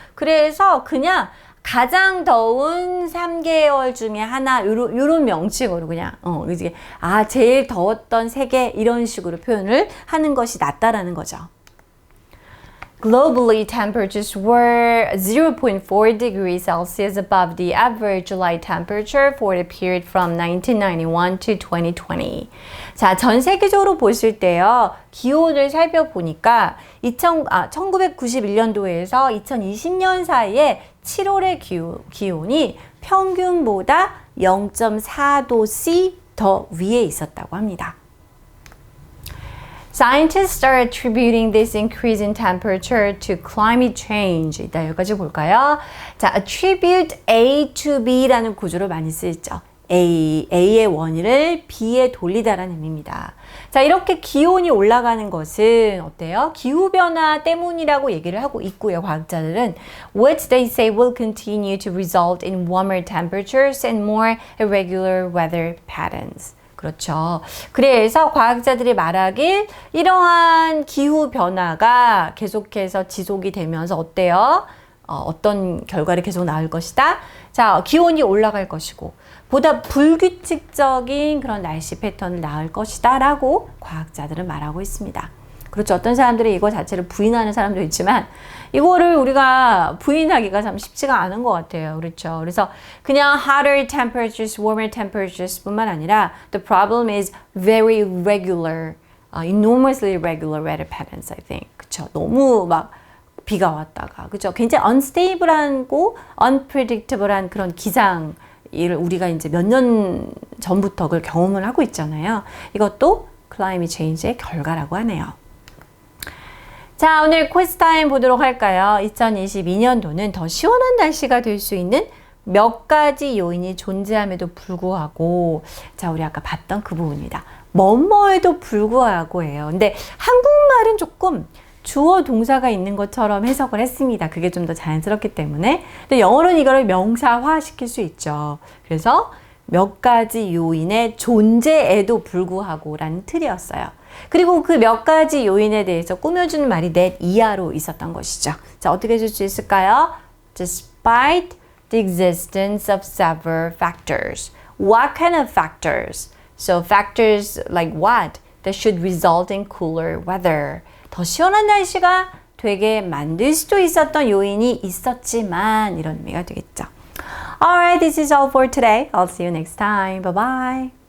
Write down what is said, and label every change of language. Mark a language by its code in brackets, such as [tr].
[ko] 그래서 그냥 가장 더운 3개월 중에 하나 요런 명칭으로 그냥 제일 더웠던 세계 이런 식으로 표현을 하는 것이 낫다라는 거죠. [en] Globally, temperatures were 0.4 degrees Celsius above the average July temperature for the period from 1991 to 2020. [ko] 자, 전 세계적으로 보실 때요, 기온을 살펴보니까 1991년도에서 2020년 사이에 7월의 기온이 평균보다 0.4도씨 더 위에 있었다고 합니다. [en] Scientists are attributing this increase in temperature to climate change. [ko] 이따 여기까지 볼까요? 자, [en] attribute A to B [ko] 라는 구조로 많이 쓰이죠. A의 원인을 B에 돌리다라는 의미입니다. 자, 이렇게 기온이 올라가는 것은 어때요? 기후변화 때문이라고 얘기를 하고 있고요. 과학자들은 [en] which they say will continue to result in warmer temperatures and more irregular weather patterns. [ko] 그렇죠. 그래서 과학자들이 말하길 이러한 기후변화가 계속해서 지속이 되면서 어때요? 어떤 결과를 계속 나올 것이다? 자, 기온이 올라갈 것이고 보다 불규칙적인 그런 날씨 패턴을 낳을 것이다 라고 과학자들은 말하고 있습니다. 그렇죠. 어떤 사람들이 이거 자체를 부인하는 사람도 있지만 이거를 우리가 부인하기가 참 쉽지가 않은 것 같아요. 그렇죠. 그래서 그냥 [en] hotter temperatures, warmer temperatures [ko] 뿐만 아니라 [en] the problem is very regular, enormously regular weather patterns, I think. [ko] 그렇죠. 너무 막 비가 왔다가, 그렇죠. 굉장히 unstable하고 unpredictable한 그런 기상 을 우리가 이제 몇 년 전부터 그걸 경험을 하고 있잖아요. 이것도 클라이밋 체인지의 결과라고 하네요. 자, 오늘 quiz 타임 보도록 할까요? 2022년도는 더 시원한 날씨가 될 수 있는 몇 가지 요인이 존재함에도 불구하고, 자, 우리 아까 봤던 그 부분입니다. 뭐뭐에도 불구하고예요. 근데 한국말은 조금 주어 동사가 있는 것처럼 해석을 했습니다. 그게 좀 더 자연스럽기 때문에. 근데 영어로는 이거를 명사화 시킬 수 있죠. 그래서 몇 가지 요인의 존재에도 불구하고 라는 틀이었어요. 그리고 그 몇 가지 요인에 대해서 꾸며주는 말이 that 이하로 있었던 것이죠. 자, 어떻게 해줄 수 있을까요? [en] Despite the existence of several factors. What kind of factors? So factors like what? That should result in cooler weather. [ko] 더 시원한 날씨가 되게 만들 수도 있었던 요인이 있었지만 이런 의미가 되겠죠. [en] Alright, this is all for today. I'll see you next time. Bye bye.